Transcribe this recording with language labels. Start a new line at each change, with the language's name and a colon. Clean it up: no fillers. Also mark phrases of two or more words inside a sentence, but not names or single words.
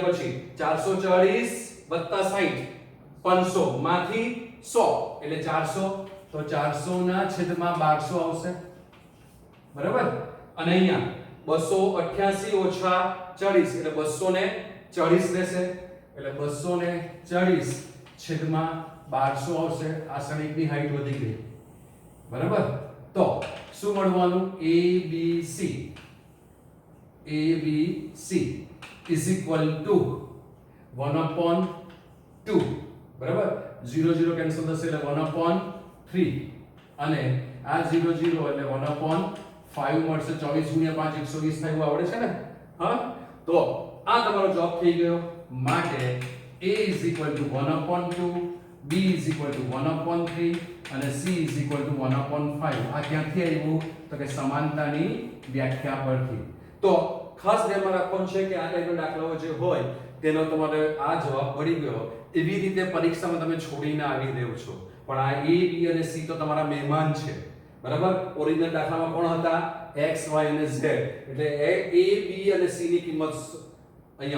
Gujarati: પછી 440 વત્તા 60 500 માંથી 100 એટલે 400 તો 400 ના છેદમાં 1200 આવશે બરાબર અને અહીંયા 288 ઓછા 40 એટલે 240 રહેશે એટલે 240 છેદમાં 1200 આવશે આ શ્રેણિકની હાઈટ વધી ગઈ બરાબર તો શું મળવાનું abc
English: is equal to
Gujarati: 1/2 બરાબર 0 0 કેન્સલ થશે એટલે 1/3 અને આ 0 0 એટલે 1/5 મળશે 24 ગુણ્યા 5 120 થયું આવડે છે ને હા તો આ તમારો જવાબ થઈ ગયો માટે
English: a is equal to 1/2 b is equal to 1/3
Gujarati: અને
English: c is equal to 1/5
Gujarati: આ ક્યાંથી આવ્યું તો કે સમાનતાની વ્યાખ્યા પરથી તો ખાસ ધ્યાનમાં રાખવાનું છે કે આ ટાઈપના દાખલાઓ જે હોય તેનો તમારે આ જવાબ મળી ગયો એવી રીતે પરીક્ષામાં તમે છોડીને આવી દેવ છો પણ આ a b અને c તો તમારા મહેમાન છે બરાબર ઓરિજિનલ દાખલામાં કોણ હતા x y અને z એટલે a b અને c ની કિંમત અહીંયા